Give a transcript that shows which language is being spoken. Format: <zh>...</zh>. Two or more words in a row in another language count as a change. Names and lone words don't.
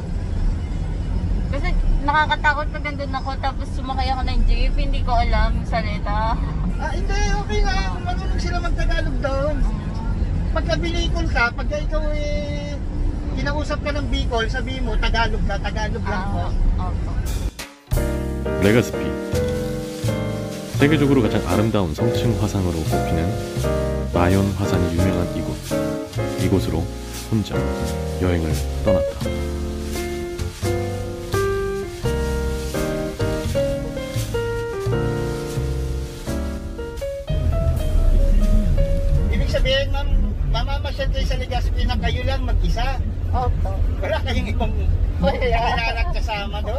<tl>Kasi nakakatakot pag nandun ako tapos sumakay ako ng jeep, hindi ko alam yung salita. Hindi, okay lang. Marunong sila mag-Tagalog doon. Pagka binikol ka, pagka ikaw kinausap ka ng Bicol, sabihin mo, Tagalog lang po.</tl> <ko>레가스피 세계적으로 가장 아름다운 성층 화산으로 꼽히는 마yon 화산이 유명한 이곳으로 혼자 여행을 떠났다.</ko> <tl>Ibig sabihin, ma'am, mamamasyal kayo sa Legazpi na kayo lang mag-isa? Opo. Wala kayong ibang kailangan kasama doon?</tl>